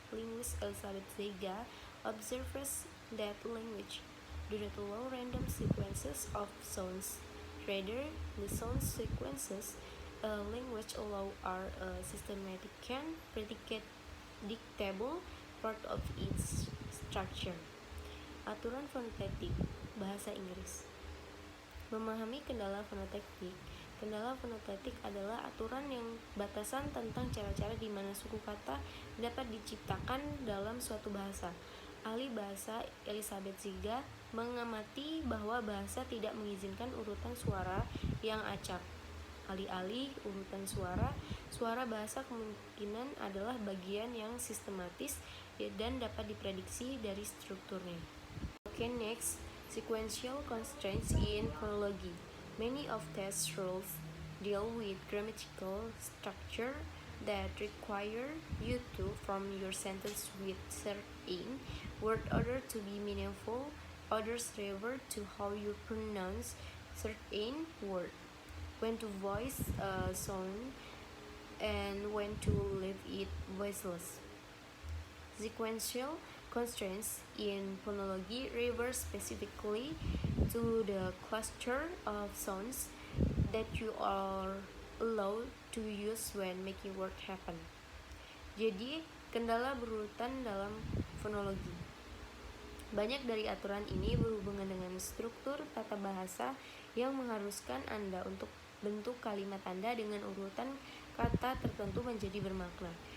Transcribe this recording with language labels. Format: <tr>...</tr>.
<en>Linguist Elizabeth Zega observes that language do not allow random sequences of sounds. Rather, the sound sequences a language allow are a systematic and predictable part of its structure.</en> <id>Aturan fonetik bahasa Inggris. Memahami kendala fonetik. Kendala fonetik adalah aturan yang batasan tentang cara-cara di mana suku kata dapat diciptakan dalam suatu bahasa. Ahli bahasa Elizabeth Zega mengamati bahwa bahasa tidak mengizinkan urutan suara yang acak. Alih-alih urutan suara bahasa kemungkinan adalah bagian yang sistematis dan dapat diprediksi dari strukturnya.</id> <en>Okay, next, sequential constraints in phonology. Many of these rules deal with grammatical structure that require you to form your sentence with certain word order to be meaningful. Others refer to how you pronounce certain word, when to voice a sound, and when to leave it voiceless. Sequential constraints in phonology refer specifically to the cluster of sounds that you are allowed to use when making word happen.</en> <id>Jadi, kendala berurutan dalam fonologi. Banyak dari aturan ini berhubungan dengan struktur tata bahasa yang mengharuskan Anda untuk bentuk kalimat Anda dengan urutan kata tertentu menjadi bermakna.</id>